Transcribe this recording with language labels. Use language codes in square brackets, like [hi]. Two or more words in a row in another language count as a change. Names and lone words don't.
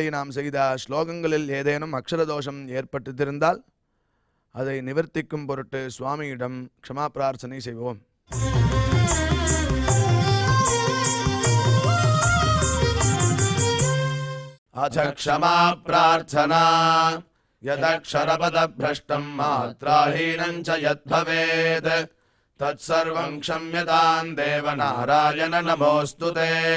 [ta] நாம் செய்த ஸ்லோகங்களில் ஏதேனும் அக்ஷர தோஷம் ஏற்பட்டிருந்தால் அதை நிவர்த்திக்கும் பொருட்டு சுவாமியிடம் க்ஷமா பிரார்த்தனை செய்வோம். [sa] अथ क्षमा प्रार्थना यदक्षरपदभ्रष्टं मात्राहीनं च यद्भवेत् तत्सर्वं क्षम्यतां देवनारायण नमोऽस्तु ते।